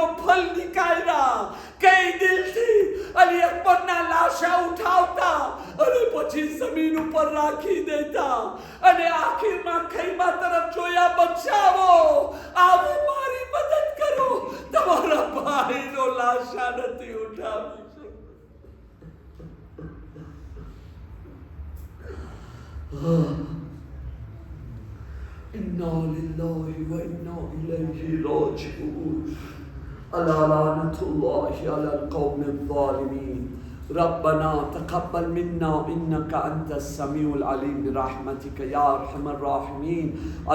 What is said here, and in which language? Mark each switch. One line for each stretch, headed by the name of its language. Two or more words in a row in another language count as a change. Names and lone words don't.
Gujarati: ફલ નીકાળ્યા કઈ દિલથી અલી અકબરના લાશા ઉઠાવતા અને પછી જમીન ઉપર રાખી દેતા અને આખીરમાં ખૈમા તરફ જોયા, બચાવો, આવો, મારી મદદ કરો, તમારા ભાઈનો લાશા નથી ઉઠાવી શકતો.
Arabic: إنا لله وإنا إليه راجعون. ألا لعنة الله على القوم الظالمين. ربنا تقبل منا إنك أنت السميع العليم برحمتك يا أرحم الراحمين.